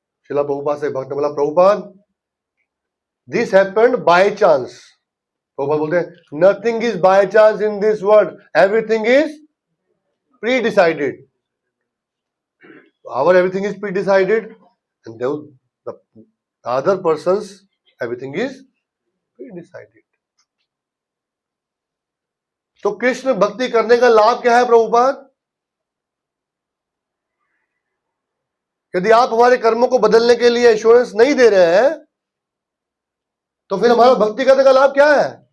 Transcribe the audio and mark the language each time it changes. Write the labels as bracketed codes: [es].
[hi] शिला प्रभुपाद से भक्त ने बोला, Prabhupada [en] This happened by chance. Prabhupada [hi] बोलते हैं [en] Nothing is by chance in this world, everything is pre decided. Our everything is pre-decided, and the other person's everything is pre-decided. [hi] तो कृष्ण भक्ति करने का लाभ क्या है प्रभुपाद? यदि आप हमारे कर्मों को बदलने के लिए एश्योरेंस नहीं दे रहे हैं, तो फिर हमारा भक्ति करने का लाभ क्या है?